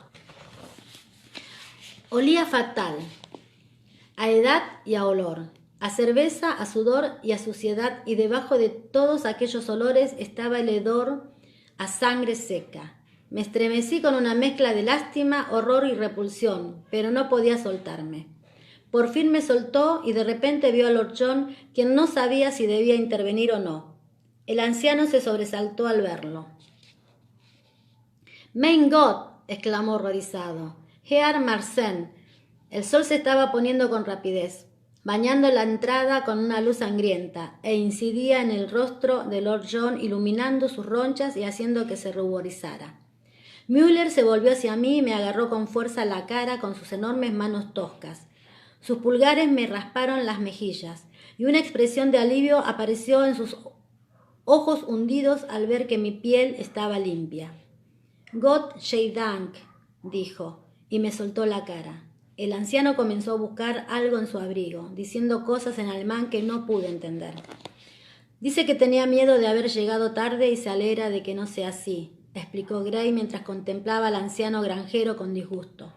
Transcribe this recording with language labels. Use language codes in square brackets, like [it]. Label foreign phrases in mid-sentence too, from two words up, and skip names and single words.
[es] Olía fatal, a edad y a olor, a cerveza, a sudor y a suciedad, y debajo de todos aquellos olores estaba el hedor a sangre seca. Me estremecí con una mezcla de lástima, horror y repulsión, pero no podía soltarme. Por fin me soltó y de repente vio a Lord John, quien no sabía si debía intervenir o no. El anciano se sobresaltó al verlo. [de] «Mein Gott», exclamó horrorizado. «Herr Marsen». [es] El sol se estaba poniendo con rapidez, bañando la entrada con una luz sangrienta, e incidía en el rostro de Lord John, iluminando sus ronchas y haciendo que se ruborizara. Müller se volvió hacia mí y me agarró con fuerza la cara con sus enormes manos toscas. Sus pulgares me rasparon las mejillas, y una expresión de alivio apareció en sus ojos hundidos al ver que mi piel estaba limpia. [de] «Gott sei Dank», [es] dijo, y me soltó la cara. El anciano comenzó a buscar algo en su abrigo, diciendo cosas en alemán que no pude entender. «Dice que tenía miedo de haber llegado tarde y se alegra de que no sea así», explicó Gray mientras contemplaba al anciano granjero con disgusto.